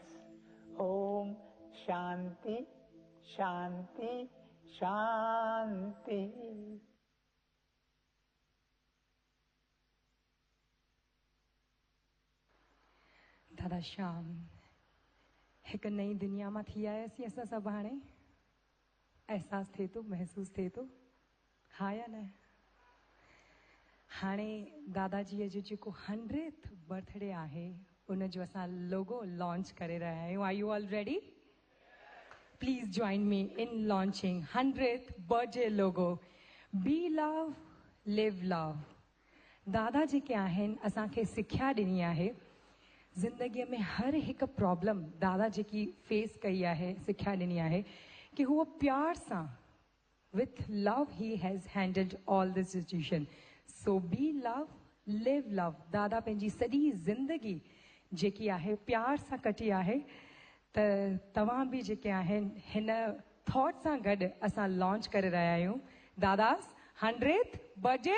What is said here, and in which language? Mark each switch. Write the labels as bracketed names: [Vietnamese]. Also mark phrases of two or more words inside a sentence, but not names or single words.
[Sanskrit] Om Shanti, Shanti, Shanti. [Sindhi] दादा श्याम एक नई दुनिया में थी आयासीं असां सभु हाणे एहसास थे तो महसूस थे तो हाँ या न हाणे दादाजीअ जो जेको 100th बर्थडे आहे उन जो असां [English] logo launch [Sindhi] करे रहिया आहियूं. [English] are you all ready? please join me in launching 100th birthday logo. be love live love. [Sindhi] दादा जेके आहिनि असांखे सिख्या ॾिनी आहे ज़िंदगीअ में हर हिकु प्रॉब्लम दादा जेकी फेस कई आहे सिख्या ॾिनी आहे कि हूअ प्यार सां [English] with love he has handled all the situation. So be love, live love. [Sindhi] दादा पंहिंजी सॼी ज़िंदगी जेकी आहे प्यार सां कटी आहे त तव्हां बि जेके आहिनि हिन थॉट सां गॾु असां लॉन्च करे रहिया आहियूं दादास 100th बर्थडे.